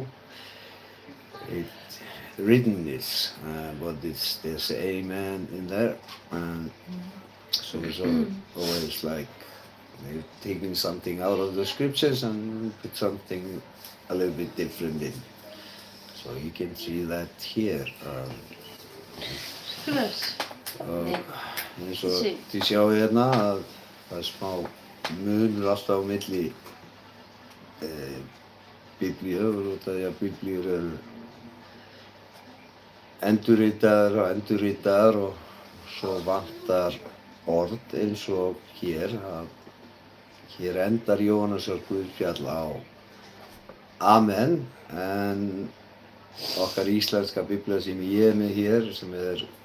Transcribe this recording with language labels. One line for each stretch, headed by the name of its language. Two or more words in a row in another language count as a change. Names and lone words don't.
English: It written is, but there's amen in there, and so it's always like they're taking something out of the scriptures and put something a little bit different in. So you can see that here. Skröðs.
Icelandic: Eins og þið sjáu hérna að það er smá munur alltaf á milli biblíur út af því að biblíur eru endurritaðar og svo vantar orð eins og hér að hér endar Jóhannesar Guðspjall á amen en okkar íslenska biblía sem ég er með hér sem er